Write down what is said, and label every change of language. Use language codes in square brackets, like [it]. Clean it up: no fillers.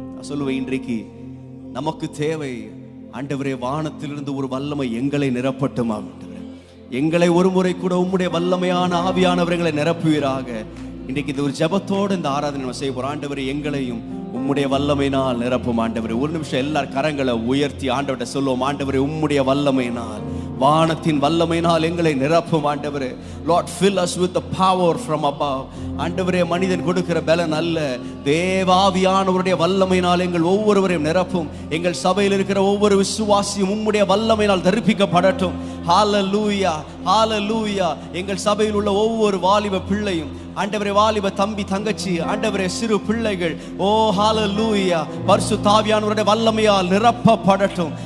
[ta] நான் சொல்லுவேன், இன்றைக்கு நமக்கு தேவை, ஆண்டவரே வானத்திலிருந்து ஒரு வல்லமை எங்களை நிரப்பட்டுமா, எங்களை ஒரு முறை கூட உம்முடைய வல்லமையான ஆவியானவர்களை நிரப்புவீராக. இன்றைக்கு இது ஒரு ஜெபத்தோடு இந்த ஆராதனை நம்ம செய்ய போறோம். ஆண்டவரே எங்களையும் உம்முடைய வல்லமையினால் நிரப்பும். ஆண்டவரே ஒரு நிமிஷம் எல்லாரும் கரங்களை உயர்த்தி ஆண்டவர்கிட்ட சொல்லுவோம், ஆண்டவரே உம்முடைய வல்லமையினால், வானத்தின் வல்லமையினால் எங்களை நிரப்பும். ஆண்டவரே, [en] Lord, fill us with the power from above. [ta] ஆண்டவரே, மனிதன் கொடுக்கிற பலன் அல்ல, தேவாவியானவருடைய வல்லமையினால் எங்கள் ஒவ்வொருவரையும் நிரப்பும். எங்கள் சபையில் இருக்கிற ஒவ்வொரு விசுவாசியும் உம்முடைய வல்லமையினால் தரிப்பிக்கப்படட்டும். ஹல்லேலூயா, ஹல்லேலூயா. எங்கள் சபையில் உள்ள ஒவ்வொரு வாலிப பிள்ளையும், ஆண்டவரே, வாலிப தம்பி தங்கச்சி, ஆண்டவரே, சிறு பிள்ளைகள், ஓ ஹல்லேலூயா, பரிசுத்த ஆவியானவருடைய வல்லமையால் நிரப்பப்படட்டும்.